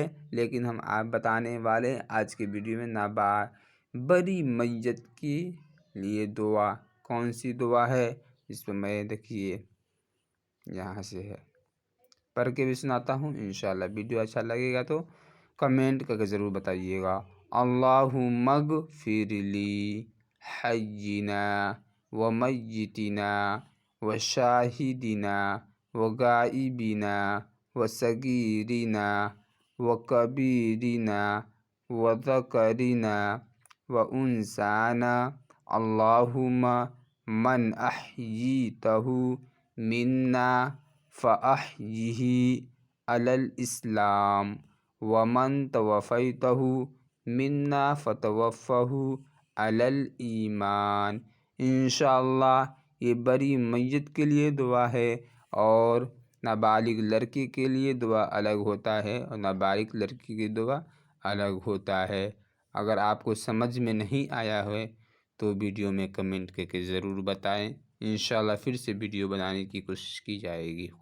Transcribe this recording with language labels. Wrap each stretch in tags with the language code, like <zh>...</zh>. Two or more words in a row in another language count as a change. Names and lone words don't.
<ur>لیکن ہم آپ بتانے والے آج کے ویڈیو میں بڑی میت کے لیے دعا کون سی دعا ہے، اس پہ میں دیکھیے یہاں سے ہے پڑھ کے بھی سناتا ہوں۔ انشاءاللہ ویڈیو اچھا لگے گا تو کمنٹ کر کے ضرور بتائیے گا۔</ur> <ar>اللہم اغفر لی حینا و میتنا و شاہدنا و غائبنا و صغیرنا و کبیرنا و ذکرنا و انثانا، اللہم من احییتہ منا فاحیہ علی الاسلام ومن توفیتہ منا فتوفہ علی الایمان۔</ar> <ur>انشاءاللہ یہ بڑی میت کے لیے دعا ہے، اور نابالغ لڑکے کے لیے دعا الگ ہوتا ہے اور نابالغ لڑکی کی دعا الگ ہوتا ہے۔ اگر آپ کو سمجھ میں نہیں آیا ہے تو ویڈیو میں کمنٹ کر کے ضرور بتائیں، انشاءاللہ پھر سے ویڈیو بنانے کی کوشش کی جائے گی۔</ur>